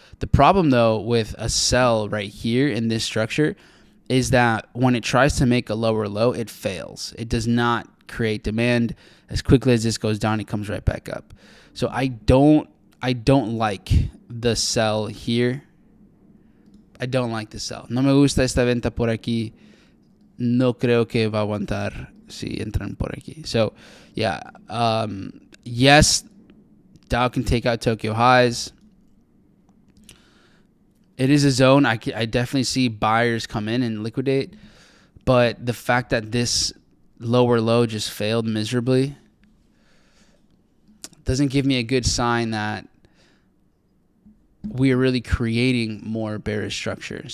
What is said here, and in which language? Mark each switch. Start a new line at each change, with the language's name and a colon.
English: The problem, though, with a sell right here in this structure is that when it tries to make a lower low, it fails. It does not create demand. As quickly as this goes down, it comes right back up. So I don't like the sell here. I don't like the sell.
Spanish: No me gusta esta venta por aquí. No creo que va a aguantar si entran por aquí.
English: So, yeah. Yes, Dow can take out Tokyo highs. It is a zone I definitely see buyers come in and liquidate. But the fact that this lower low just failed miserably doesn't give me a good sign that we are really creating more bearish structure.